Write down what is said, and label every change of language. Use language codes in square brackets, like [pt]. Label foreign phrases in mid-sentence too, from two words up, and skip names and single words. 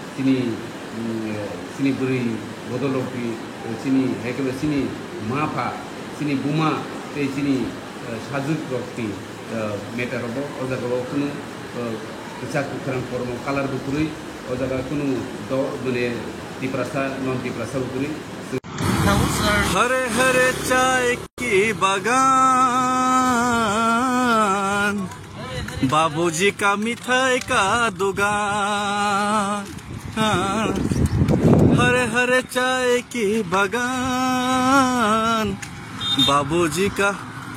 [trp] चिनि बुरै बदलपि चिनि हेकेबे चिनि माफा चिनि बुमा ते चिनि साजुक रक्ति मेटार अब अजागाव कुनु जाकु खरां कर्म कालार बुकुरै अजागा कुनु द माने तिप्रासा नन तिप्रासा बुकुरै [hi] हरे हरे चाय की बागान बाबूजी का मिठाई का दुकान हरे हरे चाय की बागान बाबूजी का